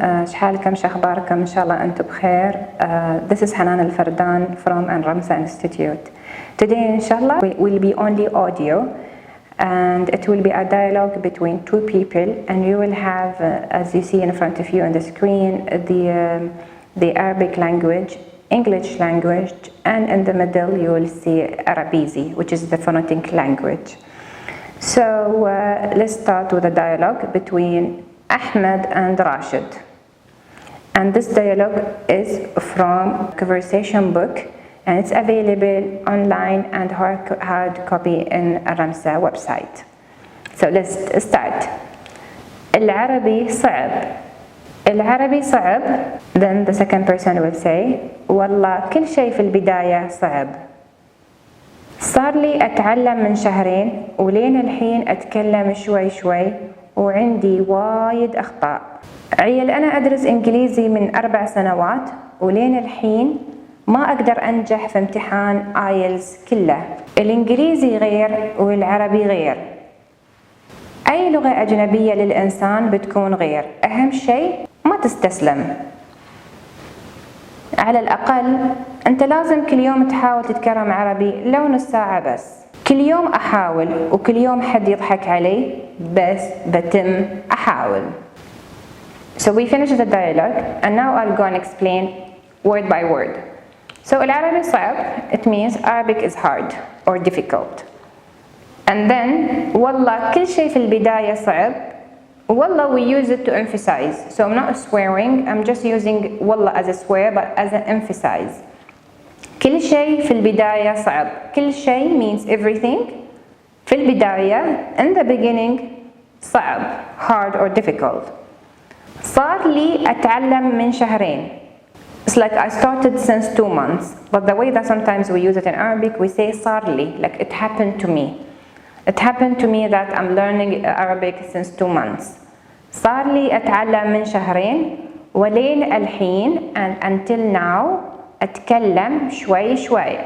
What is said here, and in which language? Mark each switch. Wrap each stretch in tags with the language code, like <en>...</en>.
<ar>شحالكم شخباركم؟ إن شاء الله أنتم بخير.</ar> <en>This is Hanan Al-Fardan from Al-Ramsa Institute. Today inshallah will be only audio, and it will be a dialogue between two people, and you will have, as you see in front of you on the screen, the Arabic language, English language, and in the middle you will see Arabizi, which is the phonetic language. So let's start with a dialogue between Ahmed and Rashid. And this dialogue is from conversation book, and it's available online and hard copy in Ramsa website. So let's start.</en> <ar>العربي صعب.</ar> <en>Then the second person will say</en> <ar>والله كل شيء في البداية صعب. صار لي أتعلم من شهرين ولين الحين أتكلم شوي وعندي وايد أخطاء. عيل أنا أدرس إنجليزي من 4 سنوات ولين الحين ما أقدر أنجح في امتحان آيلز كله. الإنجليزي غير والعربي غير. أي لغة أجنبية للإنسان بتكون غير. أهم شيء ما تستسلم. على الأقل أنت لازم كل يوم تحاول تتكلم عربي لو نص ساعة بس. كل يوم أحاول وكل يوم حد يضحك علي بس بتم أحاول.</ar> <en>So we finished the dialogue and now I'll go and explain word by word. So</en> <ar>العربي صعب,</ar> <en>it means Arabic is hard or difficult.</en> <ar>And then والله كل شيء في البداية صعب.</ar> <en>والله we use it to emphasize. So I'm not swearing, I'm just using والله as a swear but as an emphasize.</en> <ar>كل شيء في البداية صعب. كل شيء</ar> <en>means everything.</en> <ar>في البداية</ar> <en>in the beginning صعب, hard or difficult.</en> <ar>صار لي أتعلم من شهرين.</ar> <en>It's like I started since 2 months. But the way that sometimes we use it in Arabic, we say</en> <ar>صار لي,</ar> <en>like it happened to me. It happened to me that I'm learning Arabic since 2 months.</en> <ar>صار لي أتعلم من شهرين ولين الحين</ar> <en>and until now</en> <ar>أتكلم شوي.</ar>